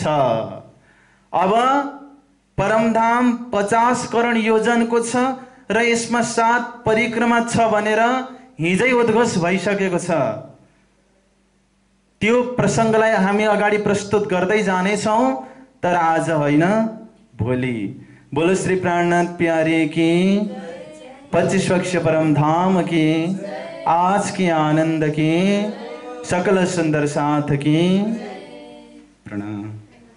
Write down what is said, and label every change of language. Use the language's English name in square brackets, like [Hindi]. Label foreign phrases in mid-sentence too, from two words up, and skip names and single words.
[Nepali] अब परमधाम 50 करोड योजनको छ र यसमा 7 परिक्रमा छ भनेर हिजै उद्घोष भइसकेको छ। त्यो प्रसङ्गलाई हामी अगाडि प्रस्तुत गर्दै जानेछौँ, तर आज होइन, भोलि। [Hindi] बोलो श्री प्राणनाथ प्यारे की, 25 पक्ष परमधाम की, आज की आनंद की, सकल सुंदर साथ की। प्रणाम।